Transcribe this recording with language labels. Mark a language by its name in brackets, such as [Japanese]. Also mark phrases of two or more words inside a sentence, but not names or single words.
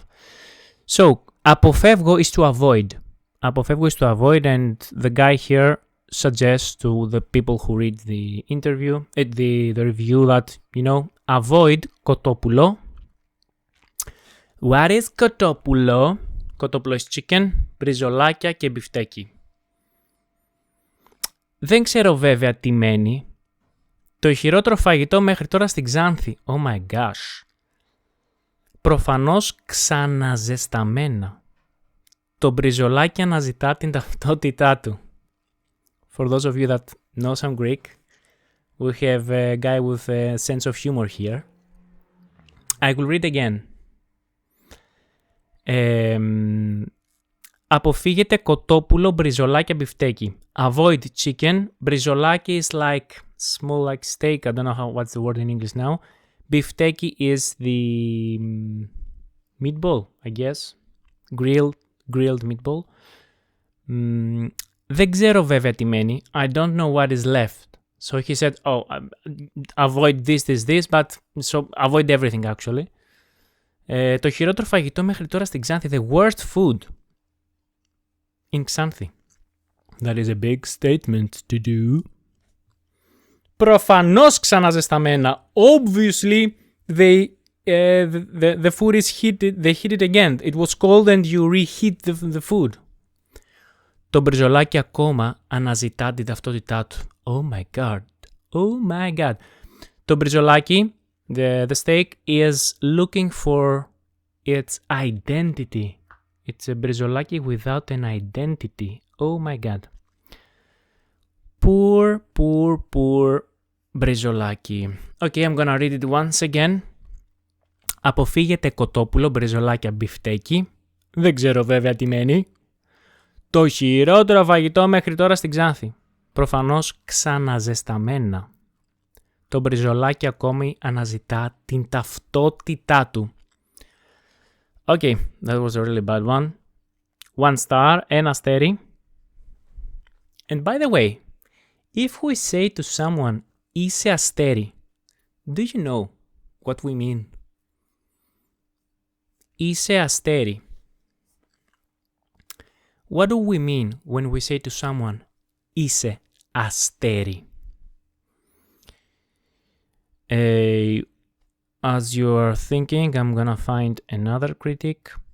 [English] So, αποφεύγω is to avoid. Αποφεύγω is to avoid, and the guy here suggests to the people who read the interview, the review, that, you know, avoid κοτόπουλο. What is κοτόπουλο? [Greek] Κοτόπουλο [English] is chicken, [Greek] μπριζολάκια και μπιφτέκι. Δεν ξέρω βέβαια τι μένει. Το χειρότερο φαγητό μέχρι τώρα στην Ξάνθη. [English] Oh my gosh. [Greek] Προφανώς ξαναζεσταμένα. Το μπριζολάκι αναζητά την ταυτότητά του. [English] For those of you that know some Greek, we have a guy with a sense of humor here. I will read again. [Greek] Αποφύγετε κοτόπουλο, μπριζολάκια, μπιφτέκι. [English] Avoid chicken. Μπριζολάκι is like small like steak. I don't know what's the word in English now. Bifteki is the meatball, I guess. Grilled meatball. [Greek] Δεν ξέρω βέβαια τι μένει. [English] I don't know what is left. So he said, oh, avoid this, but so avoid everything actually. [Greek] Το χειρότερο φαγητό μέχρι τώρα στην Ξάνθη. [English] The worst food in Ξάνθη. That is a big statement to do. Προφανώς ξαναζεσταμένα. Obviously, the food is heated. They heat it again. It was cold and you reheat the food. [Greek] Το μπριζολάκι ακόμα αναζητά την ταυτότητά του. [English] Oh my god. Oh my god. [Greek] Το μπριζολάκι, [English] the steak, is looking for its identity. It's a μπριζολάκι without an identity. Oh my god. Poor μπριζολάκι. Okay, I'm gonna read it once again. [Greek] Αποφύγετε κοτόπουλο, μπριζολάκια, μπιφτέκι. Δεν ξέρω βέβαια τι μένει. Το χειρότερο φαγητό μέχρι τώρα στην Ξάνθη. Προφανώς ξαναζεσταμένα. Το μπριζολάκι ακόμη αναζητά την ταυτότητά του. [English] Okay, that was a really bad one. 1 star, 1 αστέρι. And by the way, if we say to someone, [Greek] είσαι αστέρι, [English] do you know what we mean? [Greek] Είσαι αστέρι. [English] What do we mean when we say to someone, [Greek] είσαι αστέρι? [English] As you are thinking, I'm gonna find another critic.